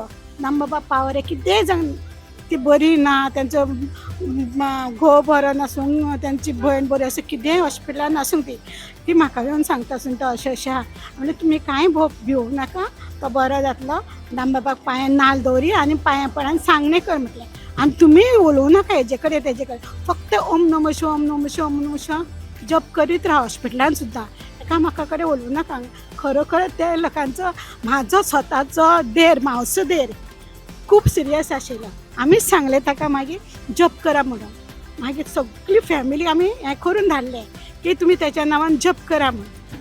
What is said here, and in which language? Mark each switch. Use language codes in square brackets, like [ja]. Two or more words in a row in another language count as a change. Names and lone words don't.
[kok] दामबाबा पावरे कितेंय जावन ती बरी ना, तेंचो घोव बरो नासूंक, तेंची भयण बरी आसूं, कितेंय हॉस्पिटलान आसूंक ती म्हाका येवन सांगता आसून तो अशें आहा. म्हणजे तुमी कांय भिवूंक नाका, तो बरो जातलो. दामबाबाक पांयां नाल्ल दवरी आनी पांयां पडान सांगणें कर म्हटलें. आनी तुमी उलोवं नाका हेजे कडेन तेजे कडेन, फक्त [sa] ओम नमः शिवाय, ओम नमः शिवाय, ओम नमः शिवाय [kok] जप करीत राहा हॉस्पिटलान सुद्दां. एका म्हाका कडेन उलोवं नाका. खरोखर त्या लोकांचो, म्हाजो स्वताचो देर, मावसो देर खूब सिरियस आशिल्लो. आमीच सांगलें ताका मागीर जप करा म्हणून. मागीर सगळी फॅमिली आमी हें करून धाडलें की तुमी तेच्या नांवान जप करा म्हणून.